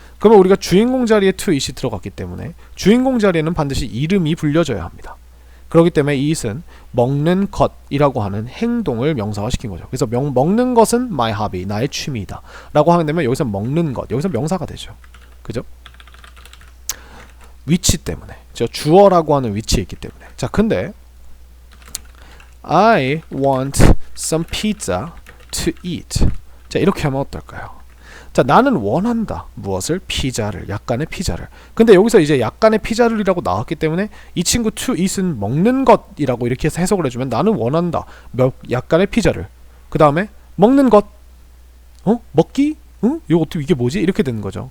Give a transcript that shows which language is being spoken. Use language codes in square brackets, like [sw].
[ko] 그러면 우리가 주인공 자리에 to eat이 들어갔기 때문에 주인공 자리에는 반드시 이름이 불려져야 합니다. 그렇기 때문에 eat은 먹는 것이라고 하는 행동을 명사화시킨 거죠. 그래서 먹는 것은 [en] my hobby, [ko] 나의 취미이다 라고 하게 되면 여기서 먹는 것, 여기서 명사가 되죠. 그죠? 위치 때문에. 저 주어라고 하는 위치에 있기 때문에. 자, 근데 [en] I want some pizza to eat. [ko] 자, 이렇게 하면 어떨까요? 자, 나는 원한다. 무엇을? 피자를. 약간의 피자를. 근데 여기서 이제 약간의 피자를이라고 나왔기 때문에 이 친구 to eat은 먹는 것이라고 이렇게 해서 해석을 해주면 나는 원한다. 약간의 피자를. 그 다음에 먹는 것. 먹기? 응? 이게 뭐지? 이렇게 되는 거죠.